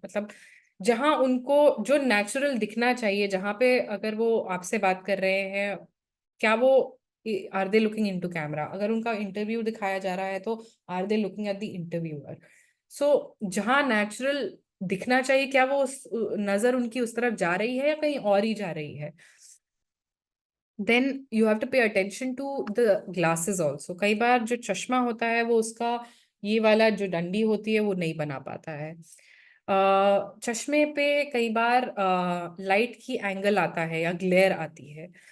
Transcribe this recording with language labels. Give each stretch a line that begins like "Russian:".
Hindi: मतलब जहां उनको जो नेचुरल दिखना चाहिए, जहां पे अगर वो आपसे बात कर रहे हैं, क्या वो
English: Are they looking into camera.
Hindi: अगर उनका इंटरव्यू दिखाया जा रहा है तो
English: Are they looking at the interviewer.
Hindi: सो जहां नेचुरल दिखना चाहिए, क्या वो नजर उनकी उस तरफ जा रही है या कहीं और ही जा रही है.
English: Then you have to pay attention to the glasses also.
Hindi: कई बार जो चश्मा होता है वो उसका ये वाला जो डंडी होती है वो नहीं बना पाता है. चश्मे पे कई बार लाइट की एंगल आता है या ग्लेयर आती है.